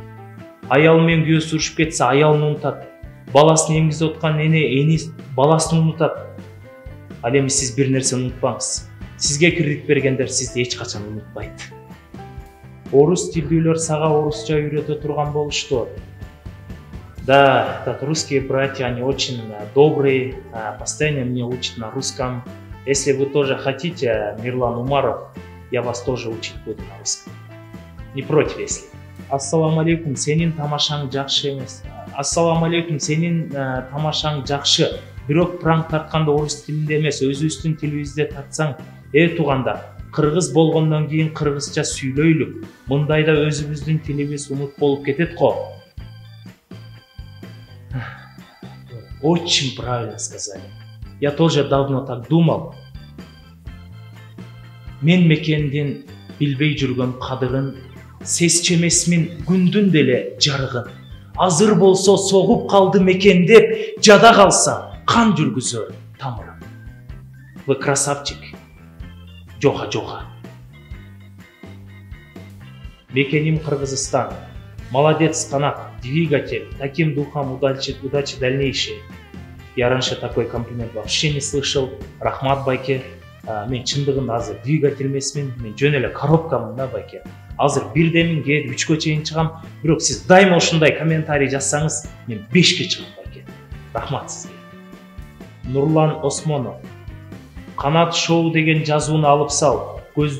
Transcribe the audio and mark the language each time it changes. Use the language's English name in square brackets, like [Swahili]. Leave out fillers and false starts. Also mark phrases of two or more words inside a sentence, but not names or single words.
[Kyrgyz] Аял менен күйөөсү урушуп кетсе, аялын унутат. Баласын эмгизип аткан эне баласын унутат. Ал эми сиз бир нерсени унутпаңыз. Сизге кредит бергендер сизди эч качан унутпайт. Орус тилдүүлөр сага орусча үйрөтө турган болушту. [Russian] Да, русские братья, они очень добрые, постоянно меня учат на русском. Если вы тоже хотите, Мирлан Умаров, я вас тоже учить буду на русском. Не против, если. [Kyrgyz] Ассаламу алейкум, сенин тамашаң жакшы эмес. Ассаламу алейкум, сенин тамашаң жакшы. Бирок пранк тартканда орус тилинде эмес, өзүбүздүн тилибизде тартсаң, туугандар, кыргыз болгондон кийин кыргызча сүйлөйлүк. Мындайда өзүбүздүн тилибиз унут болуп кетет го. [Russian] Очень правильно сказали. Я тоже давно так думал. [Kyrgyz] Мен мекендин билбей жүргөн кадырын, сесчемесмин күндүн деле жарыгын. Азыр болсо согуп калды мекен деп, жада калса кан жүргүзөр тамырын. [Russian] Вы красавчик. Жоха. [Kyrgyz] Мекеним Кыргызстан. [Russian] Молодец, Канат, двигатель, таким духом удачи дальнейшей. Я раньше такой комплимент вообще не слышал. [Kyrgyz] Рахмат байке. Мен чындыгында азыр двигатель эмесмин, мен жөн эле коробкамын да байке. Азыр бирдемин, кээде 3-кө чейин чыгам. Бирок сиз дайыма ушундай комментарий жазсаңыз, мен 5-ке чыгам байке. Рахмат сизге. Нурлан Осмонов. Канат Шоу деген жазууну алып сал.